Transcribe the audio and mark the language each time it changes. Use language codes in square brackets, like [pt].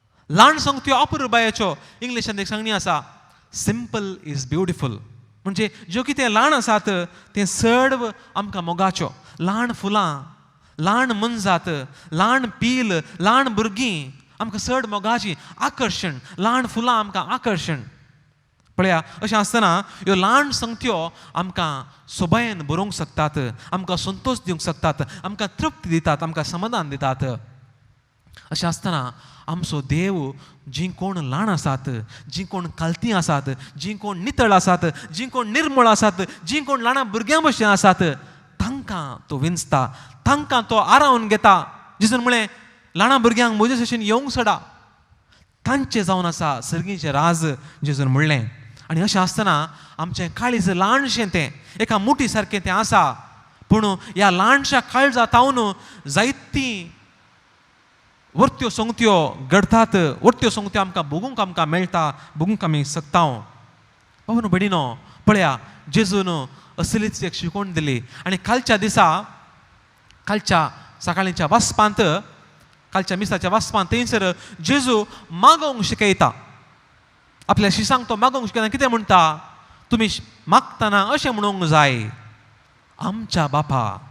[gom] ल्हान संगत्यो अपुरबायाच्यो, इंग्लिशांत एक सांगणी आसा, [en] Simple is beautiful. [gom] म्हणजे ज्यो कितें ल्हान आसात तें सर्व आमकां मोगाच्यो. ल्हान फुलां, ल्हान मनजात, ल्हान पील, ल्हान भुरगीं आमकां चड मोगाची, आकर्शण. ल्हान फुलां आमकां आकर्शण. पळया, अशें आसतना ह्यो ल्हान संगत्यो आमकां सोबायेन बरोवंक शकतात, आमकां संतोश दिवंक शकतात, आमकां तृप्ती दितात, आमकां समाधान दितात. अशें आसतना आमचो देव जीं कोण ल्हान आसात, जीं कोण कालतीं आसात, जीं कोण नितळ आसात, जीं कोण निर्मळ आसात, जीं कोण ल्हान भुरग्यां भशेन आसात, तांकां तो विंचता, तांकां तो आरावन घेता. जेजून म्हळें, ल्हान भुरग्यांक म्हजे भशेन येवंक सोडा, तांचें जावन आसा सर्गीचें राज, जेजून म्हणलें. आनी अशें आसतना आमचें काळीज ल्हानशें तें एका मुठी सारकें तें आसा, पूण ह्या ल्हानशा काळजा तावन जायतीं वर्त्यो संगत्यो घडतात, वर्त्यो संगत्यो आमकां बगूंक आमकां मेळटा, बगूंक आमी शकता. बाबा बेडिनो, पळया, जेजून असलीच एक शिकवण दिली. आनी कालच्या दिसा, कालच्या सकाळींच्या वाचपांत, कालच्या मिसाच्या वाचपांत थंयसर जेजू मागोवंक शिकयता. आपल्या शिसांक तो मागोवंक शिकयता. कितें म्हणटा? तुमी मागतना अशें म्हणूंक जाय, आमच्या बापा.